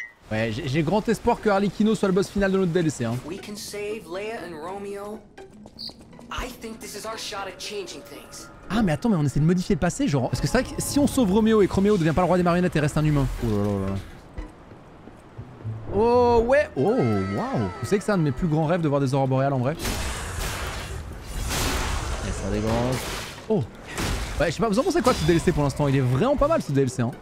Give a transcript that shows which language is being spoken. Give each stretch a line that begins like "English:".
French: Ouais, j'ai grand espoir que Arlecchino soit le boss final de notre DLC. Hein.
English: We can save Leia and Romeo. I think this is our shot at changing things.
French: Ah mais attends, mais on essaie de modifier le passé, genre... Parce que c'est vrai que si on sauve Roméo et que Roméo devient pas le roi des marionnettes et reste un humain... Oh là là là. Oh ouais. Oh waouh. Vous savez que c'est un de mes plus grands rêves de voir des aurores boréales en vrai. Et ça dégrange. Oh. Ouais, je sais pas, vous en pensez quoi de ce DLC pour l'instant? Il est vraiment pas mal ce DLC, hein.